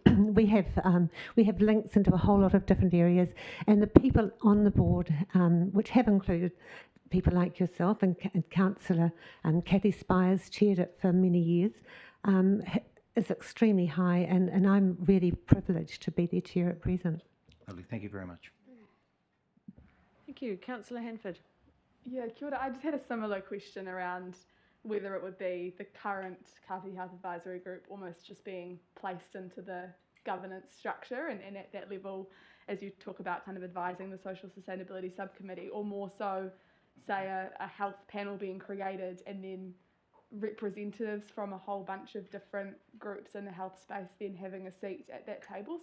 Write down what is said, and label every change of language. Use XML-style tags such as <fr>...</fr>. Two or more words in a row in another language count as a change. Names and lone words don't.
<en>we have links into a whole lot of different areas, and the people on the board, which have included people like yourself and Councillor Kathy Spires, chaired it for many years, is extremely high, and I'm really privileged to be their chair at present. Lovely, thank you very much. Thank you. Councillor Hanford. Yeah,</en> <mi>kia ora.</mi> <en>I just had a similar question around whether it would be the current Kapiti Health Advisory Group almost just being placed into the governance structure and at that level, as you talk about kind of advising the Social Sustainability Subcommittee, or more so, say, a health panel being created and then representatives from a whole bunch of different groups in the health space then having a seat at that table.</en>